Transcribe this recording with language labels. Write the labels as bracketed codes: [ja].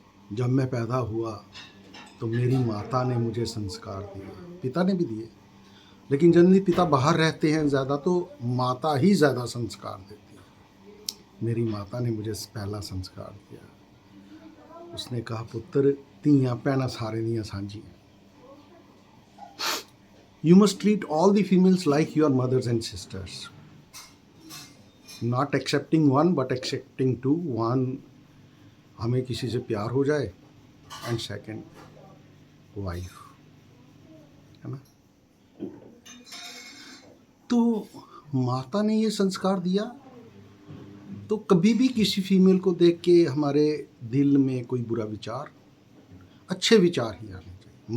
[hi] जब मैं पैदा हुआ तो मेरी माता ने मुझे संस्कार दिए, पिता ने भी दिए, लेकिन जनरली पिता बाहर रहते हैं ज़्यादा, तो माता ही ज़्यादा संस्कार देती है। मेरी माता ने मुझे पहला संस्कार दिया। उसने कहा, [pa] पुत्र धीयां भैणां सारे दियां सांझियां। [en] You must treat all the females like your mothers and sisters, not accepting one but accepting two. [hi] One, हमें किसी से प्यार हो जाए, [en] and second wife, [hi] है ना। तो माता ने ये संस्कार दिया, तो कभी भी किसी फीमेल को देख के हमारे दिल में कोई बुरा विचार, अच्छे विचार ही आने चाहिए।